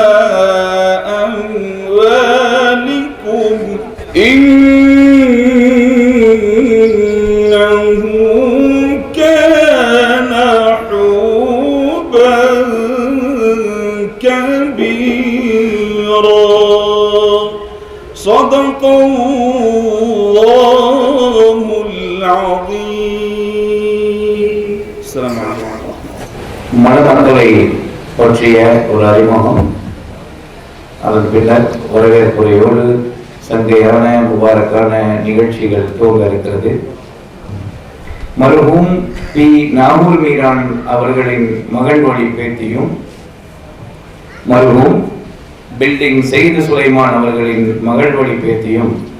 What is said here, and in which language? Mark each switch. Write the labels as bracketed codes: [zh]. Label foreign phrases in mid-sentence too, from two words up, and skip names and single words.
[ar] أموالكم إنه كان حوبا كبيرا صدق الله العظيم. السلام عليكم. [ta] மணமக்களை பற்றிய ஒரு அறிமுகம், அதன் பின்னர் வரவேற்புரையோடு சங்கையான முபாரக்கான நிகழ்ச்சிகள் துவங்க இருக்கிறது. மர்ஹூம் பி நாகூர் மீரான் அவர்களின் மகன் வழி பேத்தியும், மர்ஹூம் பில்டிங் செய்து சுலைமான் அவர்களின் மகள் வழி பேத்தியும்,